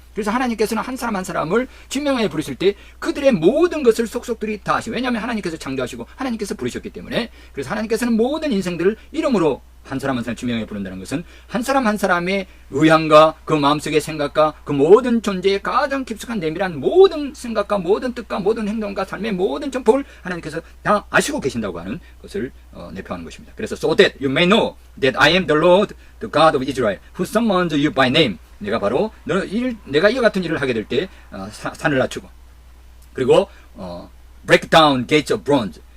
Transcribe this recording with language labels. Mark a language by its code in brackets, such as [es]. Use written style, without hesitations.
[ko] 그래서 하나님께서는 한 사람 한 사람을 지명하여 부르실 때 그들의 모든 것을 속속들이 다 아시고 왜냐하면 하나님께서 창조하시고 하나님께서 부르셨기 때문에 그래서 하나님께서는 모든 인생들을 이름으로 한 사람 한 사람 지명해 부른다는 것은 한 사람 한 사람의 의향과 그 마음속의 생각과 그 모든 존재의 가장 깊숙한 내밀한 모든 생각과 모든 뜻과 모든 행동과 삶의 모든 전폭을 하나님께서 다 아시고 계신다고 하는 것을 내포하는 것입니다. [en] 그래서 so that you may know that I am the Lord, the God of Israel, who summoned you by name. [ko] 내가 바로 내가 이와 같은 일을 하게 될 때 산을 낮추고 그리고 [en] break down gates of bronze.